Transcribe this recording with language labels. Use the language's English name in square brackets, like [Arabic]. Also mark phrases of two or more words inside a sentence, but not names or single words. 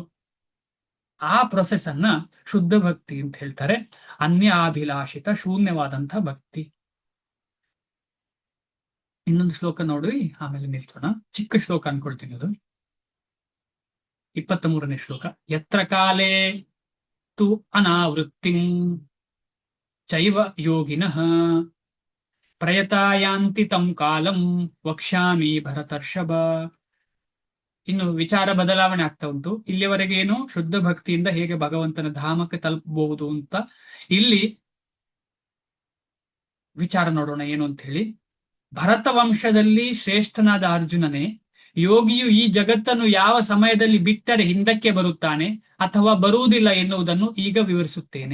[Kannada] ಆ ಪ್ರೊಸೆಸ್ ಅನ್ನ ಶುದ್ಧ ಭಕ್ತಿ ಅಂತ ಹೇಳ್ತಾರೆ. ಅನ್ಯಾಭಿಲಾಷಿತ ಶೂನ್ಯವಾದಂತಹ ಭಕ್ತಿ. ಇನ್ನೊಂದು ಶ್ಲೋಕ ನೋಡ್ರಿ, ಆಮೇಲೆ ನಿಲ್ಸೋಣ. ಚಿಕ್ಕ ಶ್ಲೋಕ ಅನ್ಕೊಳ್ತೀನಿ ಅದು. 23ನೇ ಶ್ಲೋಕ. [Sanskrit] ಯತ್ರ ಕಾಲೇ ತು ಅನಾವೃತ್ತಿಂ ಚೈವ ಯೋಗಿನಃ ಪ್ರಯತಾಯಾಂತಿ ತಂ ಕಾಲಂ ವಕ್ಷ್ಯಾಮಿ ಭರತರ್ಷಭ. [Kannada] ಇನ್ನು ವಿಚಾರ ಬದಲಾವಣೆ ಆಗ್ತಾ ಉಂಟು. ಇಲ್ಲಿವರೆಗೆ ಏನು ಶುದ್ಧ ಭಕ್ತಿಯಿಂದ ಹೇಗೆ ಭಗವಂತನ ಧಾಮಕ್ಕೆ ತಲುಪಬಹುದು ಅಂತ ಇಲ್ಲಿ ವಿಚಾರ ನೋಡೋಣ ಏನು ಅಂತ ಹೇಳಿ. ಭರತ ವಂಶದಲ್ಲಿ ಶ್ರೇಷ್ಠನಾದ ಅರ್ಜುನನೇ, ಯೋಗಿಯು ಈ ಜಗತ್ತನ್ನು ಯಾವ ಸಮಯದಲ್ಲಿ ಬಿಟ್ಟರೆ ಹಿಂದಕ್ಕೆ ಬರುತ್ತಾನೆ ಅಥವಾ ಬರುವುದಿಲ್ಲ ಎನ್ನುವುದನ್ನು ಈಗ ವಿವರಿಸುತ್ತೇನೆ.